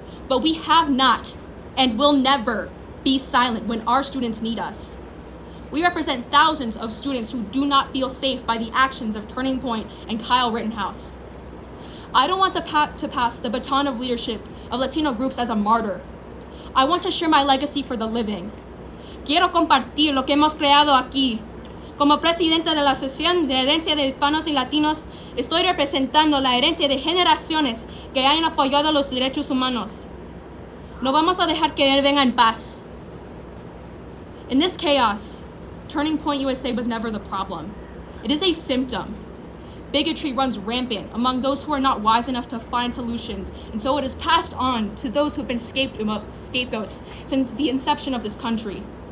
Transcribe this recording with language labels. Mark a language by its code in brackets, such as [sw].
[en] But we have not and will never be silent when our students need us. We represent thousands of students who do not feel safe by the actions of Turning Point and Kyle Rittenhouse. I don't want to pass the baton of leadership of Latino groups as a martyr. I want to share my legacy for the living. [es] Quiero compartir lo que hemos creado aquí. Como presidenta de la Asociación de Herencia de Hispanos y Latinos, estoy representando la herencia de generaciones que han apoyado los derechos humanos. No vamos a dejar que él venga en paz. [en] In this chaos, Turning Point USA was never the problem. It is a symptom. Bigotry runs rampant among those who are not wise enough to find solutions, and so it is passed on to those who have been scapegoats since the inception of this country.